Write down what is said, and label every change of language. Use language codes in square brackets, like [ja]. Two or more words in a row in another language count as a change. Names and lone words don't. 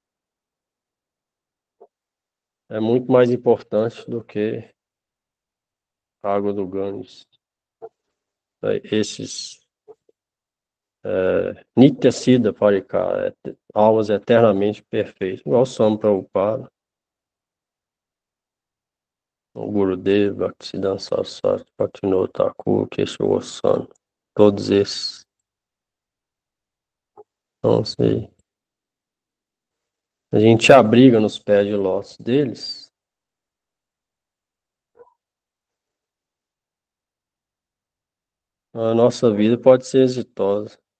[pt] É muito mais importante do que a água do Ganges. Esses [sa] Nitya Siddha Parikara, [pt] almas eternamente perfeitas, igual Swami Prabhupada, o Gurudev, Bhaktisiddhanta Saraswati, Bhaktivinoda Thakur, Keshav Goswami, todos esses. Então, se a gente abriga nos pés de lótus deles, a nossa vida pode ser exitosa.